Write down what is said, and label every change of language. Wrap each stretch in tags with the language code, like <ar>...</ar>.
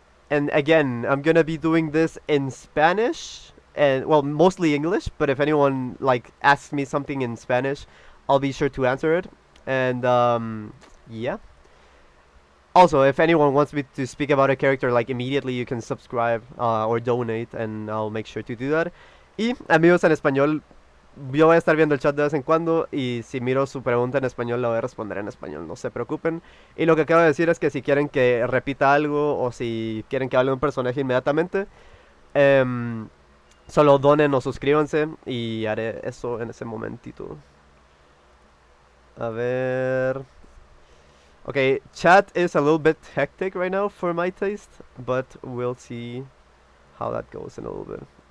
<en>And again, I'm gonna be doing this in Spanish, and well, mostly English, but if anyone like asks me something in Spanish, I'll be sure to answer it. And yeah. Also, if anyone wants me to speak about a character like immediately, you can subscribe or donate, and I'll make sure to do that.</en> <es>Y amigos en español, yo voy a estar viendo el chat de vez en cuando, y si miro su pregunta en español la voy a responder en español, no se preocupen. Y lo que acabo de decir es que si quieren que repita algo o si quieren que hable de un personaje inmediatamente, solo donen o suscríbanse y haré eso en ese momentito. A ver...</es> <en>Okay, chat is a little bit hectic right now for my taste, but we'll see how that goes in a little bit.</en>